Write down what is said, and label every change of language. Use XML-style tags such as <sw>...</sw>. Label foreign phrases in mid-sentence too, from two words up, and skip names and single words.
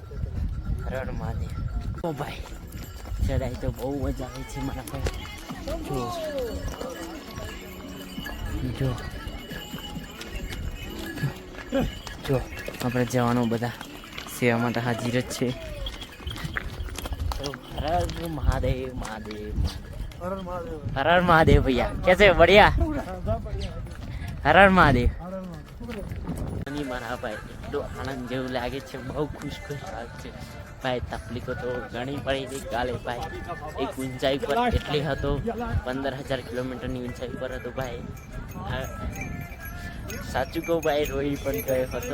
<gu>હર હર મહાદેવ. ઓ ભાઈ ચડાઈ તો બહુ મજા આવે છે મારા ભાઈ. જો જો આપણે જવાનું બધા સેવા માટે હાજર જ છે. હર હર મહાદેવ મહાદેવ.</gu> <hi>हर हर महादेव भैया. कैसे बढ़िया. हर हर महादेव.</hi> <gu>મારા ભાઈ એટલું આનંદ જેવું લાગે છે. બહુ ખુશ લાગે છે ભાઈ. તકલીફો તો ઘણી પડી હતી કાલે ભાઈ. એક ઊંચાઈ પર એટલી હતો 15,000 કિલોમીટરની ઊંચાઈ પર હતો ભાઈ. સાચું કહું ભાઈ રોઈ પણ ગયો હતો.</gu>